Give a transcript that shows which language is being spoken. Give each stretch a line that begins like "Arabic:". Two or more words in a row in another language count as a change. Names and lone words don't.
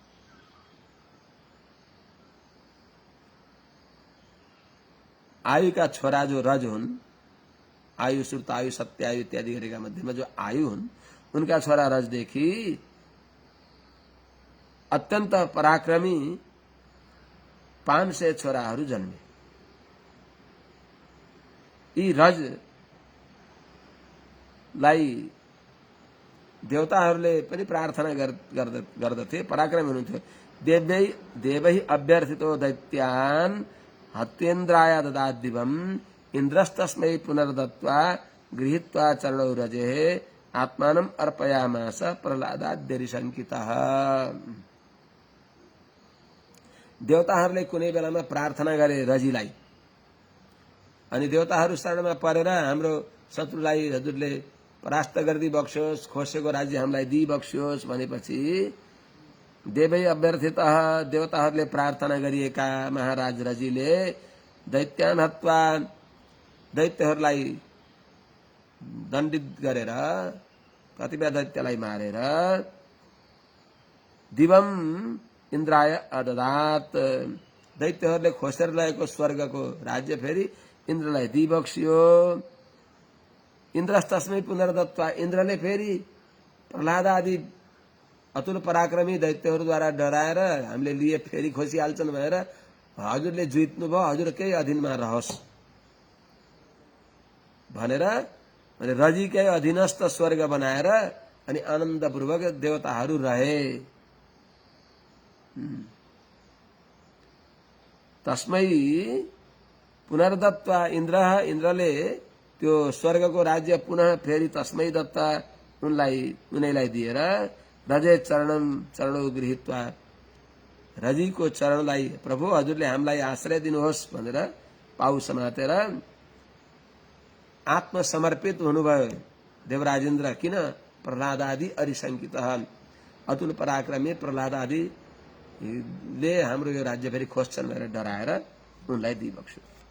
Nepali: आयुका छोरा जो रज हुन्, आयु श्रुत आयु सत्य आयु इत्यादि गरेका मध्येमा जो आयु हुन् उनका छोरा रजदेखि अत्यन्त पराक्रमी 500 छोराहरू जन्मे। यी रजलाई देवताहरूले पनि प्रार्थना गर्दथे। पराक्रमी हुनुहुन्थ्यो।
Sanskrit: देवै अभ्यर्थितो दैत्यान् हत्येन्द्राय ददात् दिवम् इन्द्रस्तस्मै पुनर्दत्त्वा गृहीत्वा चरणौ रजेः आत्मानम् अर्पयामास प्रह्लादाद्यरिशङ्कितः।
Nepali: देवताहरूले कुनै बेलामा प्रार्थना गरे रजीलाई, अनि देवताहरू शरणमा परेर हाम्रो शत्रुलाई हजुरले परास्त गरिदिई बक्स्योस्, खोसेको राज्य हामीलाई दिई बक्स्योस् भनेपछि
Sanskrit: देवै अभ्यर्थितः
Nepali: देवताहरूले प्रार्थना गरिएका महाराज रजीले
Sanskrit: दैत्यान् हत्वा
Nepali: दैत्यहरूलाई दण्डित गरेर कतिपय दैत्यलाई मारेर
Sanskrit: दिवम इन्द्राय अददात्
Nepali: दैत्यहरूले खोसेर लगेको स्वर्गको राज्य फेरि इन्द्रलाई दिइबक्सियो।
Sanskrit: इन्द्रस्तस्मै पुनर्दत्त्वा
Nepali: इन्द्रले फेरि प्रह्लाद आदि अतुल पराक्रमी दैत्यहरूद्वारा डराएर हामीले लिए फेरि खोसिहाल्छन् भनेर हजुरले जित्नुभयो, हजुरकै अधीनमा रहोस् भनेर रजीकै अधीनस्थ स्वर्ग बनाएर अनि आनन्दपूर्वक देवताहरू रहे।
Sanskrit: तस्मै पुनर्दत्त्वा
Nepali: इन्द्रले त्यो स्वर्गको राज्य पुनः फेरि
Sanskrit: तस्मै दत्ता
Nepali: उनैलाई दिएर
Sanskrit: रजे चरणौ गृहीत्वा
Nepali: रजीको चरणलाई प्रभु हजुरले हामीलाई आश्रय दिनुहोस् भनेर पाउ समातेर आत्मसमर्पित हुनुभयो देवराजेन्द्र। किन? प्रह्लाद आदि अरिशङ्कित अतुल पराक्रमी प्रहलाद आदिले हाम्रो यो राज्य फेरि खोज्छन् भनेर डराएर उनलाई दिइबक्स्यो।